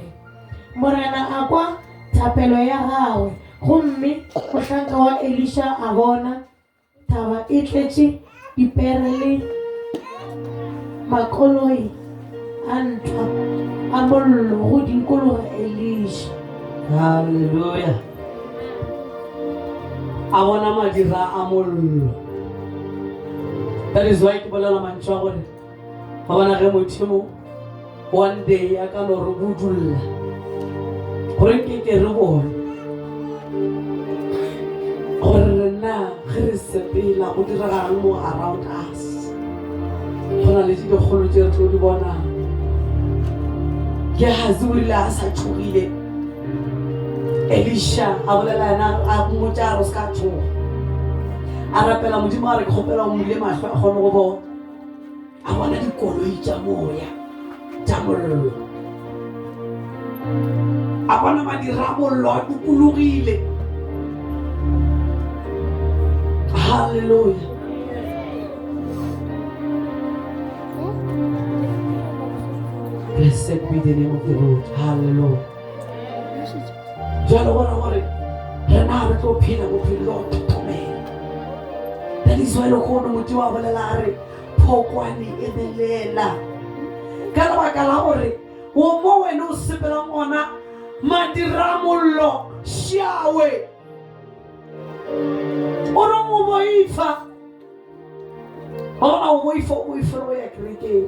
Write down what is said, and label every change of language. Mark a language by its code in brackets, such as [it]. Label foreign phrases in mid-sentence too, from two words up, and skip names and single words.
[nso] Morena a kwa thapelo ya gagwe gomme mohlanka wa Elisha a bona taba e tletše dipere le makoloi a ntwa a mollo go dinkologa Elisha. Hallelujah. A bona madira a mollo. [en] That is why [nso] ke bolela mantšu a gore ba bona ge modimo [en] one day [nso] a ka no re budulla gore ke re bone gore rena ge re sepela go diragang mo [en] around us [nso] go na le dikgolo tse re tlo di bonang. Gehazi o rile a sa tšhogile Elisha a bolela ena a mmotša a re o ska tšhoga a rapela modimo a re ke kgopela o mmile mahlo a kgone go bona a bona dikoloi tša moya tša mollo a bona madira a mollo a dukulogile. Hallelujah. [en] Blessed be the name of the Lord. [nso] Hallelujah. Jalo bona gore rena re tlo phela bophelo o thothomela. [en] That is why [nso] lo kgone modimo a bolela a re phokwane e belela ka lebaka la gore o mo wena o sepelang gona madira mollo shawe o re mo boifa ona o boifa o ya kerekeng.